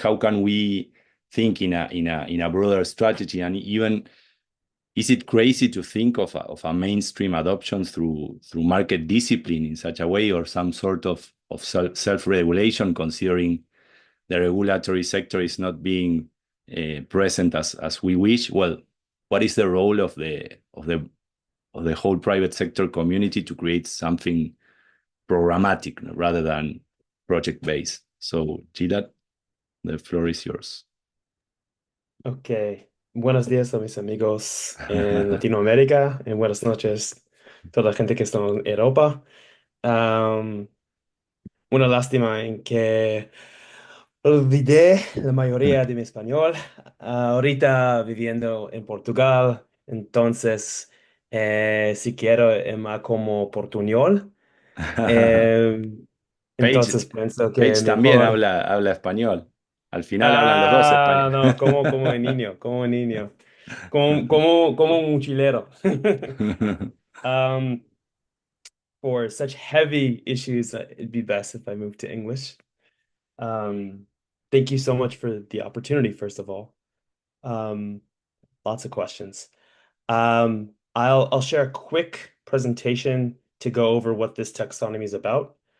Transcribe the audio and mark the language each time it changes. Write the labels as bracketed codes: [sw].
[en] How can we think in a broader strategy, and even is it crazy to think of a mainstream adoption through market discipline in such a way, or some sort of self-regulation, considering the regulatory sector is not being present as we wish? Well, what is the role of the whole private sector community to create something programmatic rather than project-based? So, Gilad, the floor is yours. [es] Ok, buenos días a mis amigos en Latinoamérica y buenas noches toda la gente que está en Europa. Am, una lástima en que olvidé la mayoría de mi español. Ahorita viviendo en Portugal, entonces si quiero es más como portuñol. Em, Paige, entonces pienso que Paige también mejor. habla español. Al final hablan los dos español. No, como un niño, como un niño, como un mochilero. [en] Um, for such heavy issues, it'd be best if I moved to English. Um, Thank you so much for the opportunity, first of all. Um, Lots of questions. I'll share a quick presentation to go over what this taxonomy is about.